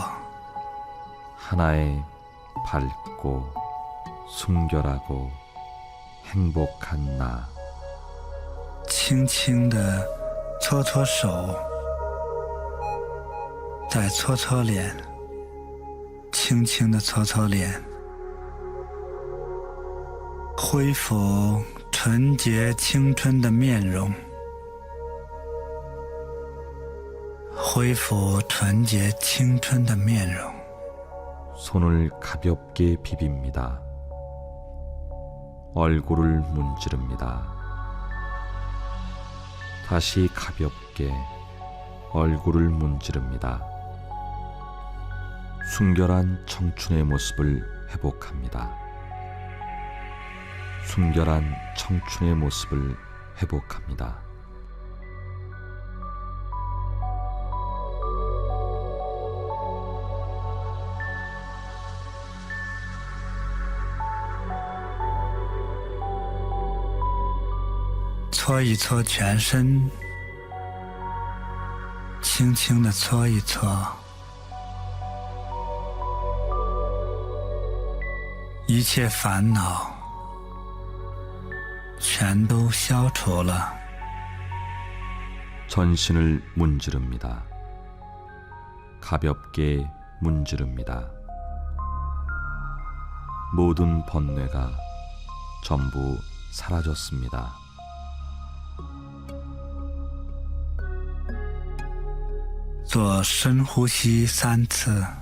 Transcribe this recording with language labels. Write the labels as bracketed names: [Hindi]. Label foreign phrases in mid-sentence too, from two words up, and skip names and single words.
[Korean] 하나의 밝고 순결하고 행복한 나. [Chinese] 轻轻地搓搓手，再搓搓脸，轻轻地搓搓脸，恢复纯洁青春的面容，恢复纯洁青春的面容。 [Korean] 손을 가볍게 비빕니다. 얼굴을 문지릅니다. 다시 가볍게 얼굴을 문지릅니다. 순결한 청춘의 모습을 회복합니다. 순결한 청춘의 모습을 회복합니다. [Chinese] 搓一搓全身，轻轻地搓一搓，一切烦恼全都消除了。 [Korean] 전신을 문지릅니다. 가볍게 문지릅니다. 모든 번뇌가 전부 사라졌습니다. [Chinese] 做深呼吸3次，